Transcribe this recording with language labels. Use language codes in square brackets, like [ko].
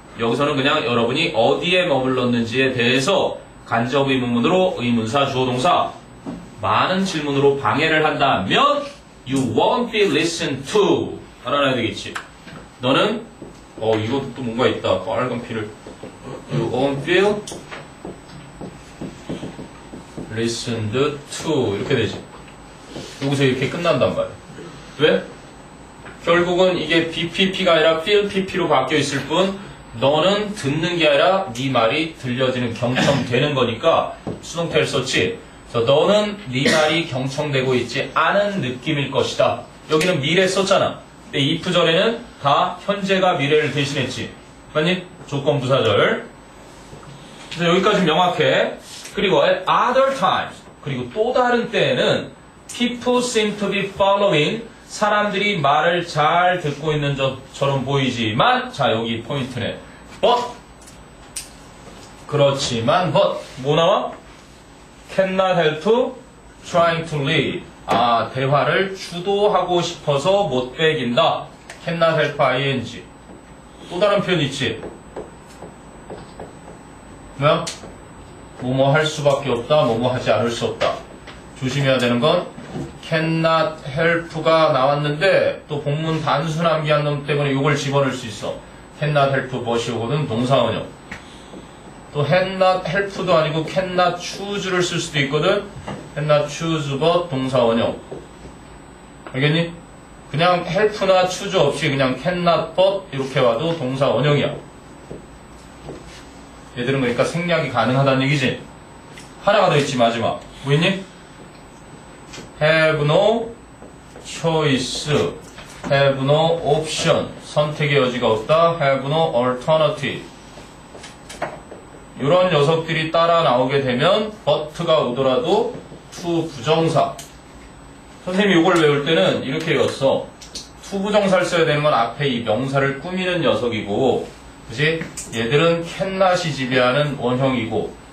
[ko] 여기서는 그냥 여러분이 어디에 머물렀는지에 대해서 간접 의문문으로 의문사 주어 동사 많은 질문으로 방해를 한다면 [en] you won't be listened to. [ko] 알아놔야 되겠지. 너는 이것도 또 뭔가 있다. 빨간 피를 [en] you won't feel listened to [ko] 이렇게 되지. 여기서 이렇게 끝난단 말이야. 왜? 결국은 이게 BPP가 아니라 feel PP로 바뀌어 있을 뿐 너는 듣는 게 아니라 네 말이 들려지는 경청되는 거니까 수동태를 썼지. 그래서 너는 네 말이 경청되고 있지 않은 느낌일 것이다. 여기는 미래 썼잖아. 근데 if 전에는 다 현재가 미래를 대신했지. 맞니? 조건 부사절. 그래서 여기까지 명확해. 그리고 [en] at other times, [ko] 그리고 또 다른 때에는 [en] people seem to be following, [ko] 사람들이 말을 잘 듣고 있는 것처럼 보이지만, 자 여기 포인트네. but, 그렇지만 but 뭐 나와? [en] cannot help trying to lead. [ko] 대화를 주도하고 싶어서 못 빼긴다. cannot help ing. 또 다른 표현 있지? 뭐야? 뭐뭐 할 수밖에 없다, 뭐뭐 하지 않을 수 없다. 조심해야 되는 건 cannot help가 나왔는데 또 본문 단순 암기한 놈 때문에 이걸 집어넣을 수 있어. cannot help but이 오거든 동사원형. 또 cannot help도 아니고 cannot choose를 쓸 수도 있거든. cannot choose but 동사원형. 알겠니? 그냥 help나 choose 없이 그냥 cannot but 이렇게 와도 동사원형이야. 얘들은 그러니까 생략이 가능하다는 얘기지. 하나가 더 있지 마지막. 뭐 있니? [en] have no choice, have no option, [ko] 선택의 여지가 없다, [en] have no alternative. [ko] 이런 녀석들이 따라 나오게 되면 but가 오더라도 to 부정사. 선생님이 이걸 외울 때는 이렇게 외웠어. to 부정사를 써야 되는 건 앞에 이 명사를 꾸미는 녀석이고, 그치? 얘들은 cannot이 지배하는 원형이고,